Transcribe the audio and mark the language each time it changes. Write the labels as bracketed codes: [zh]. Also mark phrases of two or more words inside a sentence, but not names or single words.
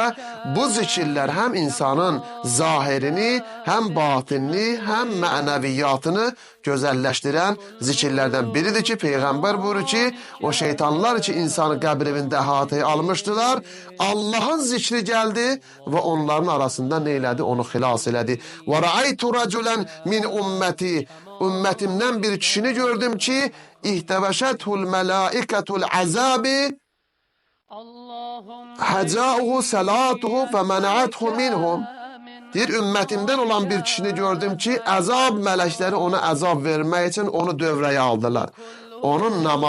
[az] Bu zikirlər həm insanın zahirini, həm batinini, həm mənəviyyatını gözəlləşdirən zikirlərdən biridir ki, Peyğəmbər buyurur ki, o şeytanlar ki, insanı qəbr evində əhatəyə almışdılar, Allahın zikri gəldi və onların arasında nə elədi? Onu xilas elədi. [ar] وَرَأَيْتُ رَجُلًا مِنْ أُمَّتِي. [az] Ümmətimdən bir kişini gördüm ki, [ar] احتوشته ملائكة العذاب جاءته صلاته ومنعته منهم. [az] Deyir, ümmətimdən olan bir kişini gördüm ki, əzab mələkləri ona əzab vermək üçün onu dövrəyə aldılar.